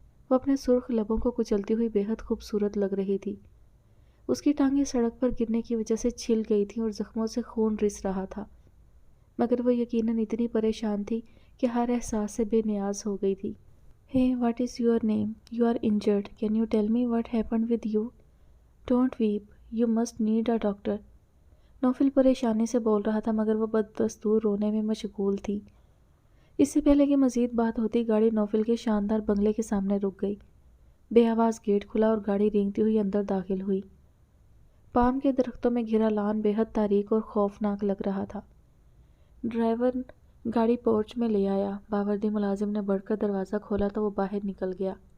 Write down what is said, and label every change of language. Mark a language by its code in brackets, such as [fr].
[ur] وہ اپنے سرخ لبوں کو کچلتی ہوئی بے حد خوبصورت لگ رہی تھی۔ اس کی ٹانگیں سڑک پر گرنے کی وجہ سے چھل گئی تھیں اور زخموں سے خون رس رہا تھا، مگر وہ یقیناً اتنی پریشان تھی کہ ہر احساس سے بے نیاز ہو گئی تھی۔ [en] Hey, what is your name? You are injured. Can you tell me what happened with you? Don't weep. You must need a doctor. [ur] نوفل پریشانی سے بول رہا تھا مگر وہ بددستور رونے میں مشغول تھی۔ اس سے پہلے کہ مزید بات ہوتی، گاڑی نوفل کے شاندار بنگلے کے سامنے رک گئی۔ بے آواز گیٹ کھلا اور گاڑی رینگتی ہوئی اندر داخل ہوئی۔ پام کے درختوں میں گھرا لان بے حد تاریک اور خوفناک لگ رہا تھا۔ ڈرائیور گاڑی پورچ میں لے آیا۔ باوردی ملازم نے بڑھ کر دروازہ کھولا تو وہ باہر نکل گیا۔